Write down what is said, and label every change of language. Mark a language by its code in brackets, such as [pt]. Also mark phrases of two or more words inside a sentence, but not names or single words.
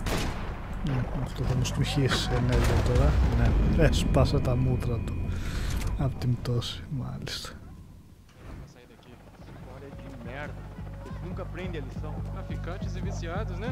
[el] Αυτό θα μου στουχίσει ενέργεια τώρα. Ναι, έσπασε τα μούτρα του. Από την πτώση, μάλιστα. [pt] Nunca aprende a lição. Traficantes e viciados, né?